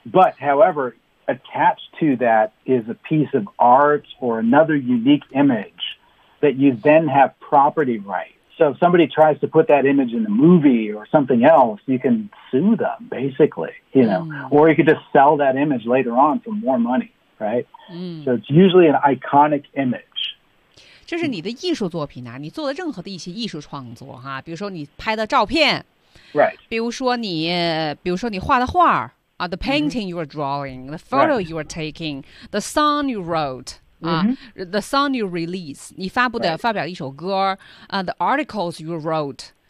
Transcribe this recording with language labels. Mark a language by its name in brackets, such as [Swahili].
[English] But, however, attached to that is a piece of art or another unique image that you then have property rights. So if somebody tries to put that image in a movie or something else, you can sue them, basically, you know. Or you could just sell that image later on for more money, right? So it's usually an iconic image. [Chinese] 这是你的艺术作品啊，你做的任何的一些艺术创作哈、啊，比如说你拍的照片 [English] ，right， [Chinese] 比如说你画的画啊 [English] ，the painting you are drawing， the photo you are taking， the song you wrote 啊、the song you release， [Chinese] 你发布的、发表一首歌啊、 [English] the articles you wrote，